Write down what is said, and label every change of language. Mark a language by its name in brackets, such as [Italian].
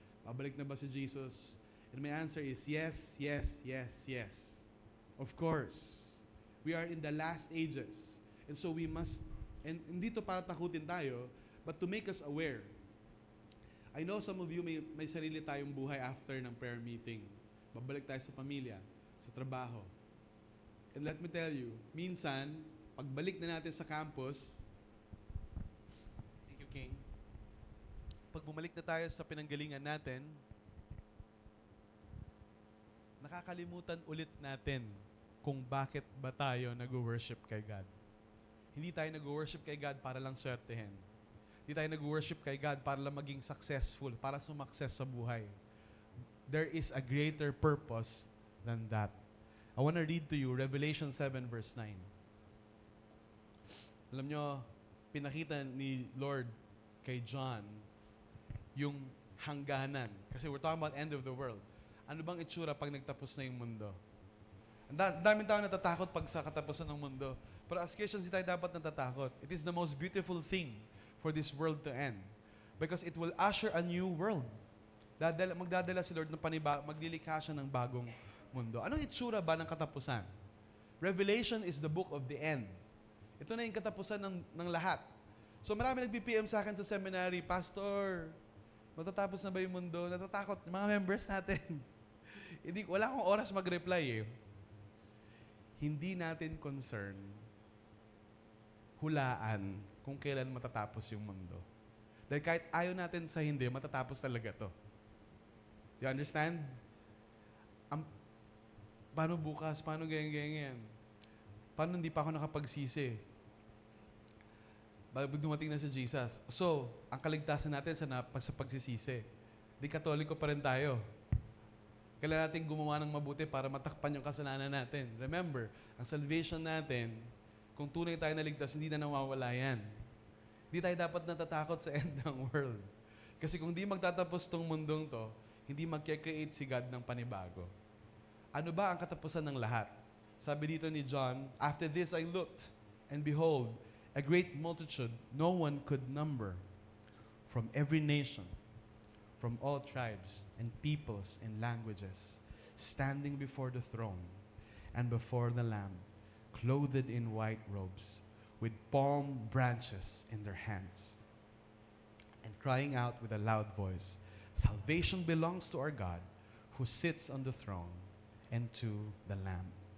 [Filipino] Babalik na ba si Jesus? [English] And my answer is yes, yes, yes, yes. Of course. We are in the last ages. And so we must, and [Filipino] hindi to para takutin tayo, [English] but to make us aware. I know some of you [Filipino] may sarili tayong buhay [English] after ng prayer meeting. [Filipino] Babalik tayo sa pamilya, sa trabaho. [English] And let me tell you, [Filipino] minsan, pagbalik na natin sa campus, [English] thank you, King. [Filipino] Pag bumalik na tayo sa pinanggalingan natin, nakakalimutan ulit natin kung bakit ba tayo nag-worship kay God. Hindi tayo nag-worship kay God para lang swertehin. Hindi tayo nag-worship kay God para lang maging successful, para sumakses sa buhay. [English] There is a greater purpose than that. I want to read to you Revelation 7 verse 9. [Filipino] Alam nyo, pinakita ni Lord kay John yung hangganan. [English] Kasi we're talking about end of the world. [Filipino] Ano bang itsura pag nagtapos na yung mundo? Ang daming tao natatakot pag sa katapusan ng mundo. Pero [English] as Christians, [Filipino] hindi tayo dapat natatakot. [English] It is the most beautiful thing for this world to end. Because it will usher a new world. [Filipino] Magdadala si Lord ng maglilikha siya ng bagong mundo. Anong itsura ba ng katapusan? [English] Revelation is the book of the end. [Filipino] Ito na yung katapusan ng lahat. So marami nag-PPM sa akin sa seminary, Pastor, matatapos na ba yung mundo? Natatakot yung mga members natin. Wala akong oras mag-reply eh. Hindi natin concern hulaan kung kailan matatapos yung mundo. Dahil kahit ayaw natin sa hindi, matatapos talaga to. [English] You understand? [Filipino] Paano bukas? Paano ganyan? Paano hindi pa ako nakapagsisi? Bago dumating na si Jesus. So, ang kaligtasan natin sa pagsisisi. Di katoliko pa rin tayo. Kailangan natin gumawa ng mabuti para matakpan yung kasalanan natin. Remember, ang salvation natin, kung tunay tayo naligtas, hindi na nawawala yan. Hindi tayo dapat natatakot sa end ng world. Kasi kung di magtatapos tong mundong to, hindi mag-create si God ng panibago. Ano ba ang katapusan ng lahat? Sabi dito ni John, [English] after this I looked, and behold, a great multitude no one could number, from every nation, from all tribes and peoples and languages, standing before the throne and before the Lamb, clothed in white robes, with palm branches in their hands, and crying out with a loud voice, salvation belongs to our God, who sits on the throne, and to the Lamb.